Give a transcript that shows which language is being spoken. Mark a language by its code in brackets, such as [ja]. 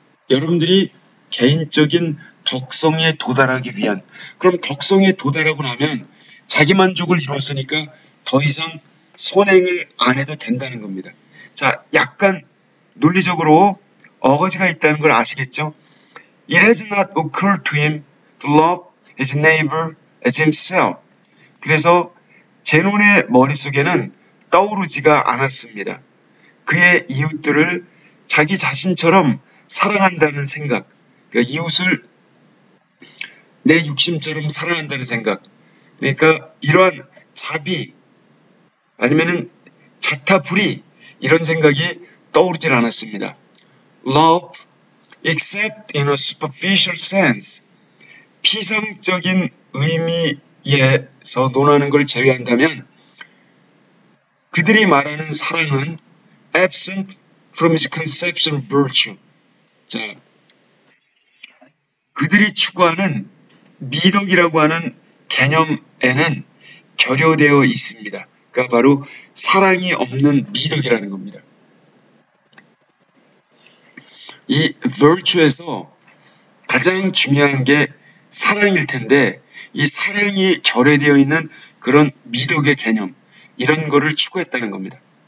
[ko] 여러분들이 개인적인 덕성에 도달하기 위한, 그럼 덕성에 도달하고 나면 자기 만족을 이뤘으니까 더 이상 선행을 안 해도 된다는 겁니다. 자, 약간 논리적으로 어거지가 있다는 걸 아시겠죠? [en] It has not occurred to him to love his neighbor as himself. [ko] 그래서 제논의 머릿속에는 떠오르지가 않았습니다. 그의 이웃들을 자기 자신처럼 사랑한다는 생각, 그러니까 이웃을 내 육심처럼 사랑한다는 생각, 그러니까 이러한 자비 아니면은 자타불이 이런 생각이 떠오르질 않았습니다. [en] Love, except in a superficial sense, [ko] 피상적인 의미에서 논하는 걸 제외한다면 그들이 말하는 사랑은 [en] absent from his conception of virtue. [ko] 자, 그들이 추구하는 미덕이라고 하는 개념에는 결여되어 있습니다. 그러니까 바로 사랑이 없는 미덕이라는 겁니다. 이 virtue에서 가장 중요한 게 사랑일 텐데 이 사랑이 결여되어 있는 그런 미덕의 개념, 이런 거를 추구했다는 겁니다.